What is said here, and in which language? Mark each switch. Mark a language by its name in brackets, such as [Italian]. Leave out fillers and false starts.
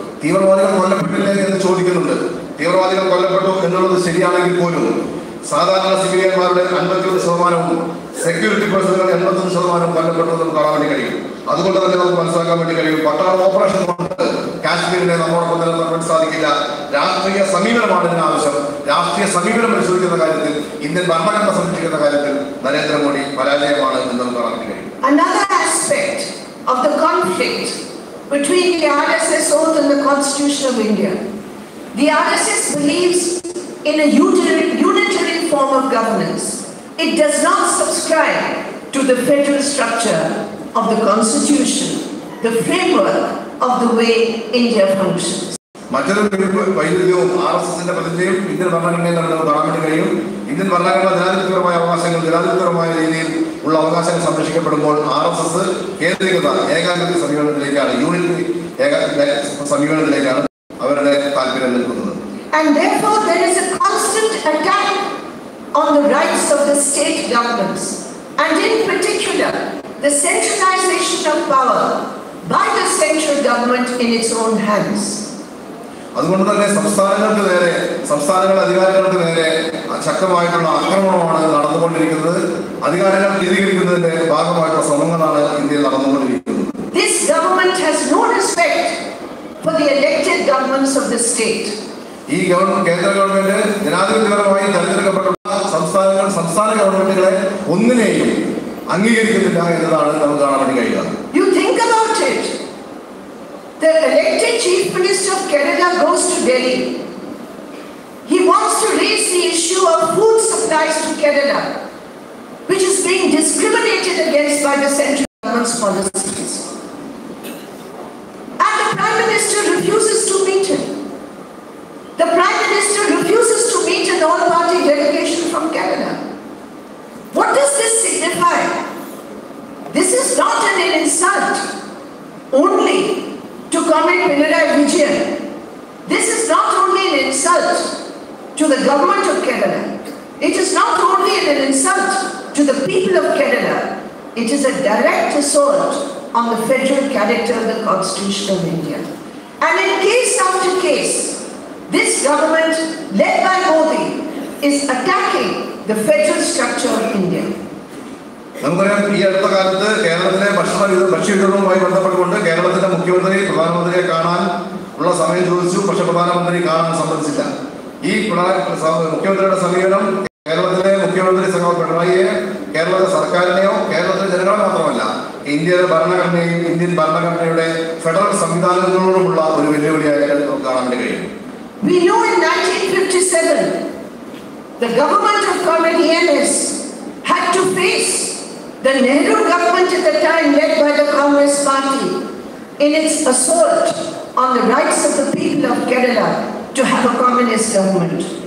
[Malayalam] തീവ്രവാദികൾ കൊല്ലപ്പെട്ടില്ലേ എന്ന് ചോദിക്കുന്നുണ്ട്. തീവ്രവാദികൾ കൊല്ലപ്പെട്ടു എന്നുള്ളത് ശരിയാണെങ്കിൽ പോലും സാധാരണ സിവിലിയന്മാരുടെ 51%, സെക്യൂരിറ്റി പേഴ്സണുകൾ 81% കൊല്ലപ്പെട്ടു നമുക്ക് കാണാൻ വേണ്ടി കഴിയും. അതുകൊണ്ട് തന്നെ നമുക്ക് മനസ്സിലാക്കാൻ വേണ്ടി കഴിയും, പട്ടാള ഓപ്പറേഷൻ കൊണ്ട് കാശ്മീരിനെ നമ്മോടൊപ്പം നിലനിർത്താൻ വേണ്ടി സാധിക്കില്ല. രാഷ്ട്രീയ സമീപനമാണ് ഇതിനാവശ്യം. രാഷ്ട്രീയ സമീപനം പരിശോധിക്കുന്ന കാര്യത്തിൽ, ഇന്ത്യൻ ഭരണഘടന സംരക്ഷിക്കുന്ന കാര്യത്തിൽ നരേന്ദ്രമോദി പരാജയമാണ് എന്ന് നമുക്ക് കാണാൻ വേണ്ടി കഴിയും. [English] Another aspect of the conflict between the RSS oath and the Constitution of India. The RSS believes in a unitary form of governance. It does not subscribe to the federal structure of the Constitution, the framework of the way India functions. [Malayalam] മറ്റൊരു വൈരുദ്ധ്യവും RSSന്റെ പ്രതിനിധിയും Indian ഭരണഘടനയിൽ നമുക്ക് കാണാൻ വേണ്ടി കഴിയും. Indian ഭരണഘടന ജനാധിപത്യപരമായ അവകാശങ്ങൾ, ജനാധിപത്യപരമായ രീതിയിൽ ഉള്ള അവകാശങ്ങൾ സംരക്ഷിക്കപ്പെടുമ്പോൾ RSS കേന്ദ്രീകൃത ഏകാധിപത്യ സമീപനത്തിലേക്കാണ്, യൂണിറ്ററി സമീപനത്തിലേക്കാണ് അവരുടെ താല്പര്യം നിൽക്കുന്നത്. [English] And therefore there is a constant attack on the rights of the state governments, and in particular the centralization of power by the central government in its own hands. [Malayalam] അതുകൊണ്ട് തന്നെ സംസ്ഥാനങ്ങളുടെ അധികാരികൾക്ക് നേരെ ശക്തമായിട്ടുള്ള ആക്രമണമാണ് നടന്നുകൊണ്ടിരിക്കുന്നത്. അധികാരങ്ങൾ കേന്ദ്രീകരിക്കുന്നതിന്റെ ഭാഗമായിട്ടുള്ള ശ്രമങ്ങളാണ് ഇന്ത്യയിൽ നടന്നുകൊണ്ടിരിക്കുന്നത്. [English] This government has no respect for the elected governments of the state. [Malayalam] ഈ കേന്ദ്ര ഗവൺമെന്റ് ജനാധിപത്യപരമായി തെരഞ്ഞെടുക്കപ്പെട്ടുള്ള സംസ്ഥാന ഗവൺമെന്റുകളെ ഒന്നിനെയും അംഗീകരിക്കുന്നില്ല എന്നതാണ് നമുക്ക് കാണാൻ വേണ്ടി കഴിയുക. [English] You think about it. The elected chief minister of Kerala goes to Delhi. He wants to raise the issue of food supplies to Kerala, which is being discriminated against by the central government's policies. And the Prime Minister refuses to meet him. The Prime Minister refuses to meet an all-party delegation from Kerala. What does this signify? This is not an insult only to comment Pinarayi Vijayan. This is not only an insult to the government of Kerala. It is not only an insult to the people of Kerala. It is a direct assault on the federal character of the Constitution of India. And in case after case, this government, led by Modi, is attacking the federal structure of India. [Malayalam] നമുക്കറിയാം, ഈ അടുത്ത കാലത്ത് കേരളത്തിലെ ഭക്ഷ്യവിതരണവുമായി ബന്ധപ്പെട്ടുകൊണ്ട് കേരളത്തിലെ മുഖ്യമന്ത്രി പ്രധാനമന്ത്രിയെ കാണാൻ ഉള്ള സമയം ചോദിച്ചു. പക്ഷെ പ്രധാനമന്ത്രി കാണാൻ സമ്മതിച്ചില്ല. ഈ മുഖ്യമന്ത്രിയുടെ സമീപനം കേരളത്തിലെ മുഖ്യമന്ത്രി പിണറായിയെ, കേരളത്തിലെ സർക്കാരിനെയോ കേരളത്തിലെ ജനങ്ങളെ മാത്രമല്ല, ഇന്ത്യയുടെ ഭരണഘടനയും ഇന്ത്യൻ ഭരണഘടനയുടെ ഫെഡറൽ സംവിധാനങ്ങളോടുമുള്ള ഒരു വെല്ലുവിളിയായിട്ട് നമുക്ക് കാണാൻ വേണ്ടി കഴിയും. [English] We know in 1957, the government of Comrade ENS had to face the Nehru government at the time, led by the Congress party, in its assault on the rights of the people of Kerala to have a communist government.